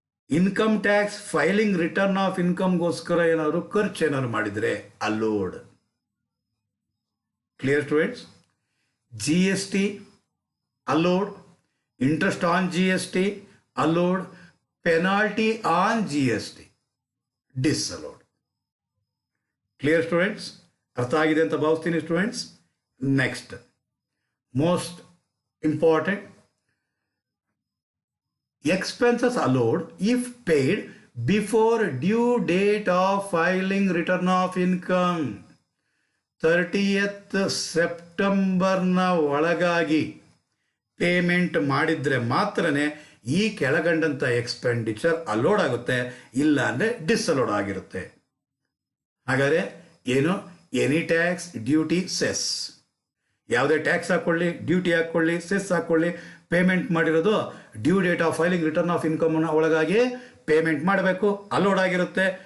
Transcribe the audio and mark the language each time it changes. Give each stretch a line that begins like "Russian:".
Kannada: Income tax filing return of ಇನ್ಕಮ್ಗೋಸ್ಕರ ಏನಾದ್ರು ಖರ್ಚು ಏನಾದ್ರು ಮಾಡಿದರೆ allowed.
English: Clear students? G S T allowed, interest on G S T allowed, penalty on G S T disallowed.
Kannada: Clear students? ಅರ್ಥ ಆಗಿದೆ ಅಂತ ಭಾವಿಸ್ತೀನಿ students.
English: Next most important, expenses allowed if paid before due date of filing return of income.
Kannada: 30th ಸೆಪ್ಟೆಂಬರ್ನ ಒಳಗಾಗಿ payment ಮಾಡಿದರೆ ಮಾತ್ರನೇ ಈ ಕೆಳಗಂಡಂಥ expenditure allowed ಆಗುತ್ತೆ, ಇಲ್ಲ ಅಂದರೆ ಡಿಸಲೋಡ್ ಆಗಿರುತ್ತೆ. ಹಾಗಾದರೆ ಏನು? ಎನಿ ಟ್ಯಾಕ್ಸ್, ಡ್ಯೂಟಿ, ಸೆಸ್, ಯಾವುದೇ ಟ್ಯಾಕ್ಸ್ ಹಾಕ್ಕೊಳ್ಳಿ, ಡ್ಯೂಟಿ ಹಾಕ್ಕೊಳ್ಳಿ, ಸೆಸ್ ಹಾಕ್ಕೊಳ್ಳಿ, ಪೇಮೆಂಟ್ ಮಾಡಿರೋದು due date of filing return of ಇನ್ಕಮ್ನ ಒಳಗಾಗಿ ಪೇಮೆಂಟ್ ಮಾಡಬೇಕು, ಅಲೋಡ್ ಆಗಿರುತ್ತೆ.